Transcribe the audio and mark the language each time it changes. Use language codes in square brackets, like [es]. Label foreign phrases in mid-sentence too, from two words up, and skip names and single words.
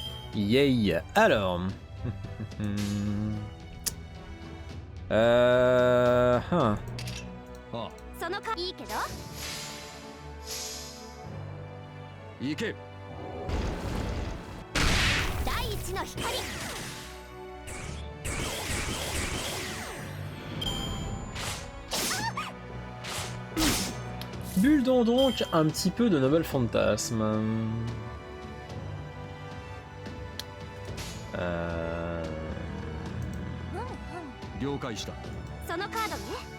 [fr] Yay. Alors. Hein. [ja] そのかいいけど行け。第一の光 [fr] Buildons donc un petit peu de Noble Fantasme. Euh... [ja] 了解した。そのカードね